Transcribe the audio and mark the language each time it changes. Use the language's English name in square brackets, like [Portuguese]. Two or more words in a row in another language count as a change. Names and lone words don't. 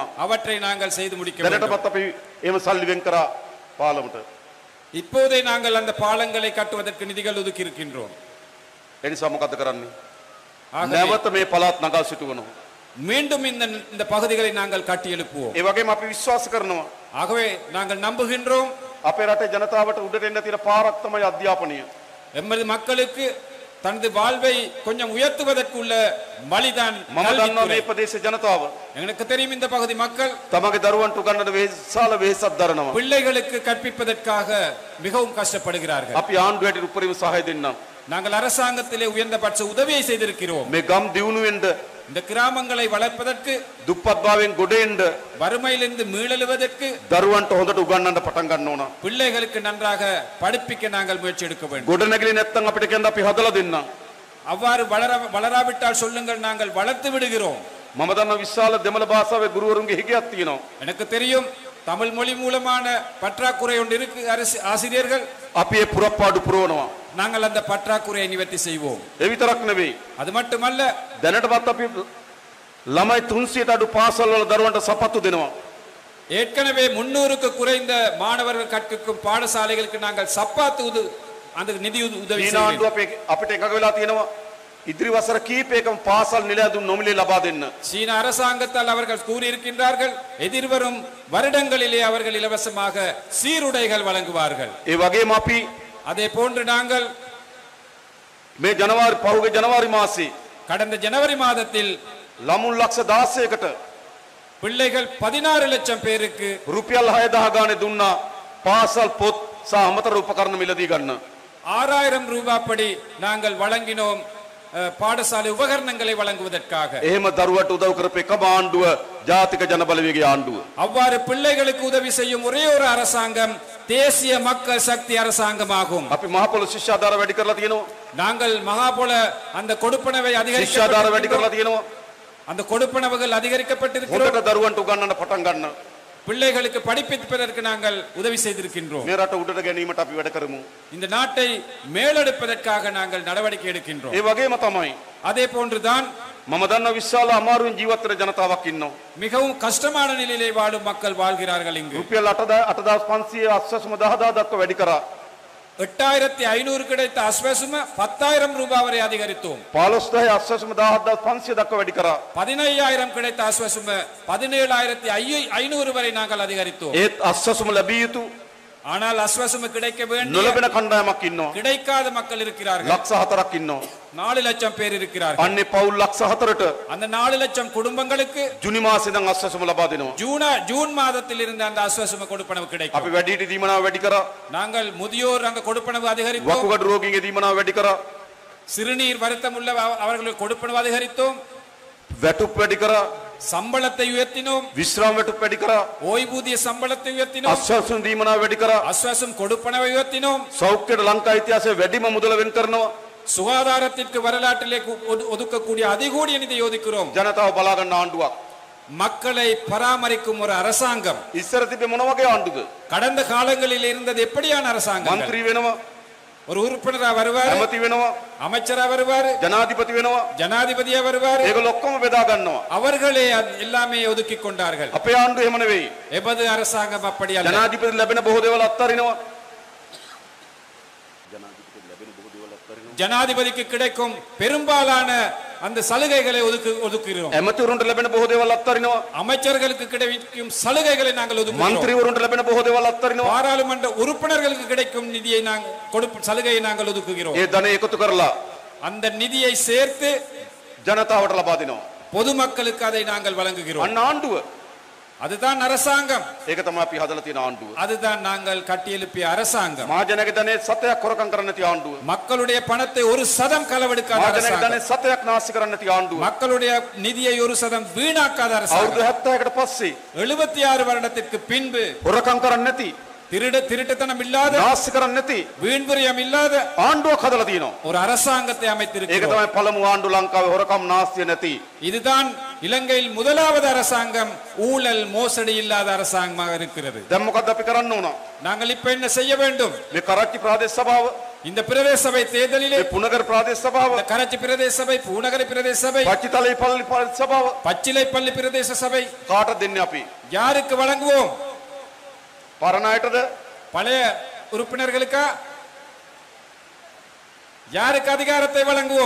[Tamil] அவற்றை நாங்கள் செய்து முடிக்க வேண்டும். [Sinhala] දැනටමත් අපි එහෙම සල්ලි වෙන් කරා පාලමට. [Tamil] இப்போதே நாங்கள் அந்த பாலங்களை கட்டுவதற்கு நிதிகள் ஒதுக்கி இருக்கின்றோம். [Sinhala] ඒ නිසා මොකද කරන්නේ? [Tamil] ஆகவே [Sinhala] නැවත මේ පළාත් නගා සිටවනවා. [Tamil] மீண்டும் இந்த பகுதிகளை நாங்கள் கட்டி எழுப்புவோம். [Sinhala] ඒ වගේම අපි විශ්වාස කරනවා [Tamil] ஆகவே நாங்கள் நம்புகின்றோம், [Sinhala] අපේ රටේ ජනතාවට උඩට එන්න තියෙන පාරක් තමයි අධ්‍යාපනය. [Tamil] எமது மக்களுக்கு தனது வாழ்வை கொஞ்சம் உயர்த்துவதற்கு உள்ள வழிதான் [Sinhala] මම දන්නවා [Tamil] கல்வித்துறை. [Sinhala] මේ ප්‍රදේශ ජනතාව [Tamil] எனக்கு தெரியும் இந்த பகுதி மக்கள் [Sinhala] තමගේ දරුවන්ට උගන්වන විශාල වෙහෙසක් දරනවා. [Tamil] பிள்ளைகளுக்கு கற்பிப்பதற்காக மிகவும் கஷ்டப்படுகிறார்கள். [Sinhala] අපි ආණ්ඩුවට උපරිම සහාය දෙන්නම්. [Tamil] நாங்கள் அரசாங்கத்திலே உயர்ந்தபட்ச உதவியை செய்திருக்கிறோம். [Sinhala] මේ ගම් දියුණු වෙන්න [Tamil] இந்த கிராமங்களை வளர்ப்பதற்கு, [Sinhala] දුප්පත්භාවයෙන් ගොඩ එන්න [Tamil] வறுமையிலிருந்து மீளெழுவதற்கு, [Sinhala] දරුවන්ට හොඳට උගන්වන්න පටන් ගන්න ඕන. [Tamil] பிள்ளைகளுக்கு நன்றாக படிப்பிக்க நாங்கள் முயற்சி எடுக்க வேண்டும். [Sinhala] ගොඩනැගිලි නැත්තම් අපිට කියන්න අපි හදලා දෙන්නම්. [Tamil] அவ்வாறு வளராவிட்டால் சொல்லுங்கள், நாங்கள் வளர்த்து விடுகிறோம். [Sinhala] මම දන්න විශාල දෙමළ භාෂාවේ ගුරුවරුන්ගේ හිගයක් තියෙනවා. [Tamil] எனக்கு தெரியும், தமிழ் மொழி மூலமான பற்றாக்குறை ஒன்று இருக்கு. ஆசிரியர்கள், [Sinhala] අපි ඒ පුරප්පාඩු පුරවනවා. [Tamil] நாங்கள் அந்த பற்றாக்குறையை நிவர்த்தி செய்வோம். [Sinhala] ඒ විතරක් නෙවෙයි. [Tamil] அது மட்டுமல்ல, [Sinhala] දැනටමත් අපි ළමයි 300ට අඩු පාසල් වල දරුවන්ට සපත්තු දෙනවා. [Tamil] ஏற்கனவே 300க்கு குறைந்த மாணவர்கள் கற்கும் பாடசாலைகளுக்கு நாங்கள் சப்பாத்து அந்த நிதி உதவி ඊන செய்கிறோம். [Sinhala] ආණ්ඩුව අපිට එකඟ වෙලා තියෙනවා ඉදිරි වසර කීපයකම පාසල් නිලැඳුම් නොමිලේ ලබා දෙන්න. [Tamil] சீன அரசாங்கத்தால் அவர்கள் கூறியிருக்கின்றார்கள், எதிர்வரும் வருடங்களிலே அவர்கள் இலவசமாக சீருடைகள் வழங்குவார்கள். [Sinhala] ඒ වගේම අපි [Tamil] அதே போன்று நாங்கள் [Sinhala] මේ ජනවාරි පහුගිය ජනවාරි මාසයේ [Tamil] கடந்த ஜனவரி மாதத்தில் [Sinhala] ළමුන් ලක්ෂ 16කට [Tamil] பிள்ளைகள் 16 லட்சம் பேருக்கு [Sinhala] රුපියල් 6000 ගානේ දුන්නා පාසල් පොත් සහ අමතර උපකරණ මිලදී ගන්න. [Tamil] 6000 ரூபாய் படி நாங்கள் வழங்கினோம் பாடசாலை உபகரணங்களை வழங்குவதற்காக. [Sinhala] එහෙම දරුවට උදව් කරපු එකම ආණ්ඩුව ජාතික ජනබලවේගයේ ආණ්ඩුව. [Tamil] அவ்வாறு பிள்ளைகளுக்கு உதவி செய்யும் ஒரே ஒரு அரசாங்கம் தேசிய மக்கள் சக்தி அரசாங்கமாகும். [Sinhala] අපි මහ පොළොව ශිෂ්‍යාධාර වැඩි කරලා තියෙනවා. [Tamil] நாங்கள் மகாபோல அந்த கொடுப்பனவை [Sinhala] ශිෂ්‍යාධාර වැඩි කරලා තියෙනවා. [Tamil] அந்த கொடுப்பனவுகள் அதிகரிக்கப்பட்டிருக்கிறோம். [Sinhala] හොඳට දරුවන්ට උගන්වන්න පටන් ගන්න. [Tamil] பிள்ளைகளுக்கு படிப்பிப்பதற்கு நாங்கள் உதவி செய்திருக்கின்றோம். [Sinhala] මේ රට උඩට ගැනීමට අපි වැඩ කරමු. [Tamil] இந்த நாட்டை மேலெடுப்பதற்காக நாங்கள் நடவடிக்கை எடுக்கின்றோம். [Sinhala] ඒ වගේම තමයි [Tamil] அதே போன்றுதான் [Sinhala] මම දන්න විශාල අමාරුවෙන් ජීවත් වෙන ජනතාවක් ඉන්නවා. [Tamil] மிகவும் கஷ்டமான நிலையிலே வாழும் மக்கள் வாழ்கிறார்கள் இங்கு. [Sinhala] රුපියල් 8500 අස්වැසුම 10000 දක්වා වැඩි කරා. [Tamil] 8500 கிடைத்த அஸ்வசும 10000 ரூபாய் வரை அதிகரித்தோம். [Sinhala] 15000 අස්වැසුම 17500 දක්වා වැඩි කරා. [Tamil] 15000 கிடைத்த அஸ்வசும 17500 வரை நாங்கள் அதிகரித்தோம். [Sinhala] ඒත් අස්වැසුම ලැබිය යුතු [Tamil] ஆனால் அஸ்வசும கிடைக்க வேண்டிய [Sinhala] නොලැබෙන කණ්ඩායමක් ඉන්නවා. [Tamil] கிடைக்காத மக்கள் இருக்கிறார்கள். [Sinhala] ලක්ෂ 4ක් ඉන්නවා. [Tamil] 4 லட்சம் பேர் இருக்கிறார்கள். [Sinhala] අන්නේ පවුල් ලක්ෂ 4ට [Tamil] அந்த 4 லட்சம் குடும்பங்களுக்கு [Sinhala] ජුනි මාසේ ඉඳන් අස්වැසුම ලබා දෙනවා. [Tamil] ஜூன் மாதத்தில் இருந்து அந்த அஸ்வசும கொடுப்பனவு கிடைக்கும். [Sinhala] අපි වැඩිහිටි දීමනාව වැඩි කරා. [Tamil] நாங்கள் முதியோர் அங்க கொடுப்பனவு அதிகரித்தோம். [Sinhala] වකුගඩු රෝගීන්ගේ දීමනාව වැඩි කරා. [Tamil] சிறுநீர் வருத்தம் உள்ள அவர்களுக்கு கொடுப்பனவு அதிகரித்தோம். [Sinhala] වැටුප් වැඩි කරා. [Tamil] சம்பளத்தை உயர்த்தினோம். [Sinhala] විශ්‍රාම වැටුප් වැඩි කරා. [Tamil] ஓய்வூதிய சம்பளத்தை உயர்த்தினோம். [Sinhala] අස්වැසුම් දීමනාව වැඩි කරා. [Tamil] அஸ்வசும் கொடுப்பனவை உயர்த்தினோம். [Sinhala] සෞඛ්‍යයට ලංකා ඉතිහාසයේ වැඩිම මුදල වෙන් කරනවා. [Tamil] சுகாதாரத்திற்கு வரலாற்றிலே ஒதுக்கக்கூடிய அதிகூடிய நிதியை ஒதுக்குகிறோம். [Sinhala] ජනතාව බලා ගන්න ආණ්ඩුවක්. [Tamil] மக்களை பராமரிக்கும் ஒரு அரசாங்கம். [Sinhala] ඉස්සර තිබ්බේ මොන වගේ ආණ්ඩුද? [Tamil] கடந்த காலங்களில் இருந்தது எப்படியான அரசாங்கம்? [Sinhala] മന്ത്രി වෙනවා. [Tamil] ஒரு உறுப்பினரா வருவார், [Sinhala] ඇමති වෙනවා. [Tamil] அமைச்சரா வருவார், [Sinhala] ජනාධිපති වෙනවා. [Tamil] ஜனாதிபதியா வருவார். [Sinhala] ඒගොල්ලෝ ඔක්කොම බෙදා ගන්නවා. [Tamil] அவர்களே எல்லாமே ஒதுக்கி கொண்டார்கள். [Sinhala] අපේ ආණ්ඩුව එහෙම නෙවෙයි. [Tamil] எபது அரசாங்கம் அப்படி அல்ல. [Sinhala] ජනාධිපති ලැබෙන බොහෝ දේවල් අත්හරිනවා. [Tamil] ஜனாதிபதிக்கு கிடைக்கும் பெரும்பாலான அந்த சலுகைகளை ஒதுக்குகிறோம். [Sinhala] ඇමතිවරුන්ට ලැබෙන බොහෝ දේවල් අත්හරිනවා. [Tamil] அமைச்சர்களுக்கு கிடைக்கும் சலுகைகளை நாங்கள் ஒதுக்குகிறோம். [Sinhala] මන්ත්‍රීවරුන්ට ලැබෙන බොහෝ දේවල් අත්හරිනවා. [Tamil] பாராளுமன்ற உறுப்பினர்களுக்கு கிடைக்கும் நிதியை நாங்கள் சலுகையை நாங்கள் ஒதுக்குகிறோம். [Sinhala] ඒ ධනෙ එකතු කරලා [Tamil] அந்த நிதியை சேர்த்து [Sinhala] ජනතාවට ලබා දෙනවා. [Tamil] பொதுமக்களுக்கு அதை நாங்கள் வழங்குகிறோம். [Sinhala] අන්න ආණ්ඩුව. [Tamil] அதுதான் அரசாங்கம். [Sinhala] ඒක තමයි අපි හදලා තියෙන ආණ්ඩුව. [Tamil] அதுதான் நாங்கள் கட்டியெழுப்பிய அரசாங்கம். [Sinhala] මහජනගේ ධනෙ සතයක් හොරකම් කරන්න නැති ආණ්ඩුව. [Tamil] மக்களுடைய பணத்தை 1% களவெடுக்காத [Sinhala] මහජනගේ [Tamil] அரசாங்கம். [Sinhala] ධනෙ සතයක් නාස්ති කරන්න නැති ආණ්ඩුව. [Tamil] மக்களுடைய நிதியை 1% வீணாக்காத அரசாங்கம். [Sinhala] අවුරුදු 70කට පස්සේ [Tamil] 76 வருடத்திற்கு பின்பு [Sinhala] හොරකම් කරන්න නැති, [Tamil] திருட்டுத்தனம் இல்லாத, [Sinhala] නාස්ති කරන්න නැති [Tamil] வீண்விரயம் இல்லாத [Sinhala] ආණ්ඩුවක් හදලා තියෙනවා. [Tamil] ஒரு அரசாங்கத்தை [Sinhala] ඒක [Tamil] அமைத்திருக்கிறோம். [Sinhala] තමයි පළමු ආණ්ඩුව ලංකාවේ හොරකම් නාස්තිය නැති. [Tamil] இதுதான் இலங்கையில் முதலாவது அரசாங்கம் ஊழல் மோசடி இல்லாத அரசாங்கமாக இருக்கிறது. [Sinhala] දැන් මොකද්ද අපි කරන්න ඕන? [Tamil] நாங்கள் இப்ப என்ன செய்ய வேண்டும்? [Sinhala] මේ කරච්චි ප්‍රාදේශ සභාව, [Tamil] இந்த பிரதேச சபை தேர்தலிலே [Sinhala] මේ පුනගර ප්‍රාදේශ සභාව, [Tamil] இந்த கரச்சி பிரதேச சபை, பூநகரி பிரதேச சபை, [Sinhala] පච්චිතලේ පල්ලි ප්‍රාදේශ සභාව [Tamil] பச்சிலைப்பள்ளி பிரதேச சபை [Sinhala] කාටද දෙන්නේ අපි? [Tamil] யாருக்கு வழங்குவோம்? [Sinhala] පරණ අයටද? [Tamil] பழைய உறுப்பினர்களுக்கா? யாருக்கு அதிகாரத்தை வழங்குவோம்?